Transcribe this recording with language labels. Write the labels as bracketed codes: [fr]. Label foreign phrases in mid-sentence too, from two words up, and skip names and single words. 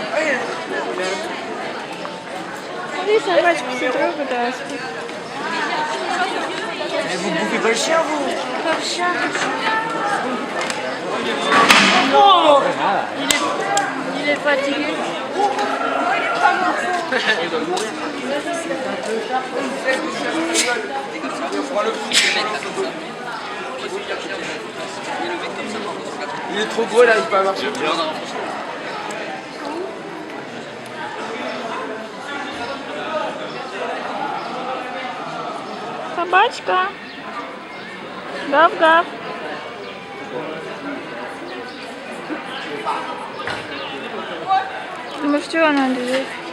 [ru] Видишь, собачку все трогают, а [fr] Mais vous bouffez pas le chien, vous? Oh, il est fatigué. Il est trop gros, il arrive pas à marcher. [ru] Собачка. Гав-гав. Думаешь, что она лежит?